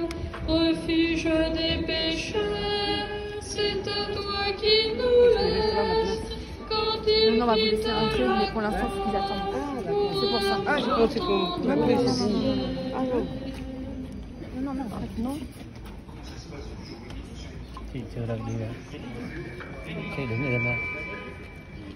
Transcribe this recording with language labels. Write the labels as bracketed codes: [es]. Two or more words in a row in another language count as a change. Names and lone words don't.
[fr] Refuge des pécheurs, c'est à toi qu'il nous laisse. Quand il Non, on va vous laisser entrer, mais pour l'instant, il faut qu'ils attendent. C'est pour ça. Ah, j'ai pensé qu'on m'appelait, c'est fini. Ah non. Non, non, arrête, non. [vi] Chị chưa làm gì nữa. Chị đứng ở gần đây.